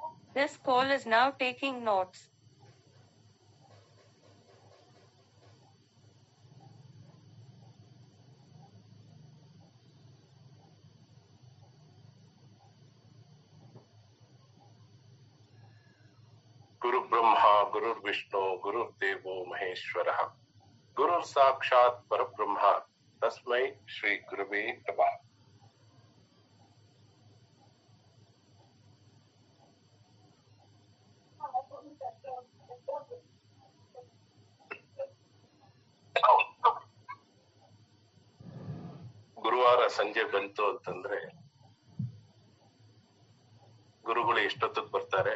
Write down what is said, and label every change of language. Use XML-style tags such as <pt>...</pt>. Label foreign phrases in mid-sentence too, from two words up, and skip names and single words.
<en>This call is now taking notes.</en> <sa>गुरु ब्रह्मा गुरुर्विष्णु गुरुर्देवो महेश्वरः गुरुर् साक्षात् परब्रह्म तस्मै श्री गुरुवे नमः।</sa> <kn>ಗುರುವಾರ ಸಂಜೆ ಬಂತು ಅಂತಂದ್ರೆ ಗುರುಗಳು ಎಷ್ಟೊತ್ತಿಗೆ ಬರ್ತಾರೆ?</kn>